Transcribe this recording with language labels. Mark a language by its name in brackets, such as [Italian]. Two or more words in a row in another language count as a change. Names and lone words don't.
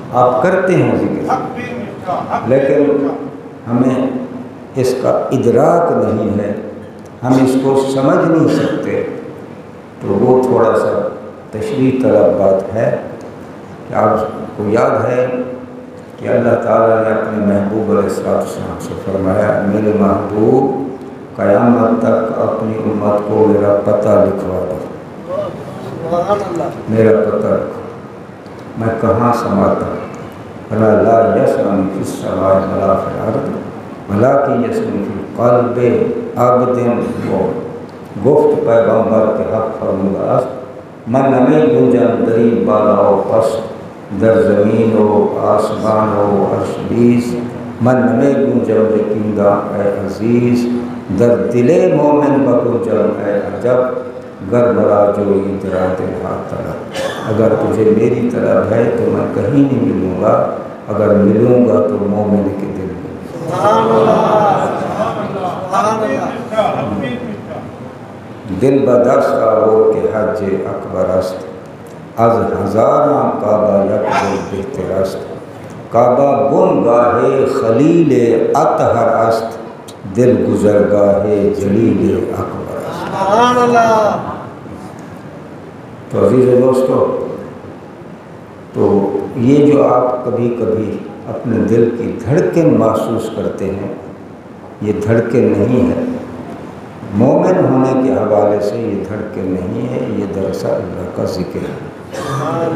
[Urdu] آپ کرتے ہیں ذکر، لیکن ہمیں اس کا ادراک نہیں ہے، ہم اس کو سمجھ نہیں سکتے، تو وہ تھوڑا سا تشریح طلب بات ہے کہ آپ کو یاد ہے کہ اللہ تعالیٰ نے اپنے محبوب [Arabic] علیہ السلام [Urdu] سے فرمایا، میرے محبوب قیامت تک اپنی امت کو میرا پتہ لکھوا دو، میرا پتہ لکھو، میں کہاں سماتا ہوں، [Arabic] لا یسمع فی السماء ولا فی الارض ولکن یسمع فی قلب عبد مؤمن، [Persian] گفت پیغمبر کے حق فرموده است، من نمی گنجم در این بالا و پست، در زمین و آسمان و عرش بیز، من نمی گنجم یقینا اے عزیز، در دل مومن بگنجم اے عجب، گر مرا جوئی تیرا دل ہاتھ طلب، [Urdu] اگر تجھے میری طلب ہے تو میں کہیں نہیں ملوں گا، اگر ملوں گا تو مومن کے دل میں۔ [Persian] دل بدست آور کے حج اکبر است، از ہزاراں کعبہ یک دل بہتر است، کعبہ بن گاہ خلیل اطہر است، دل گزرگاہ جلیل اکبر است۔ [Urdu] تو عزیز دوستو، تو یہ جو آپ کبھی کبھی اپنے دل کی دھڑکن محسوس کرتے ہیں، یہ دھڑکن نہیں ہے، مومن ہونے کے حوالے سے یہ دھڑکن نہیں ہے، یہ دراصل اللہ کا ذکر ہے۔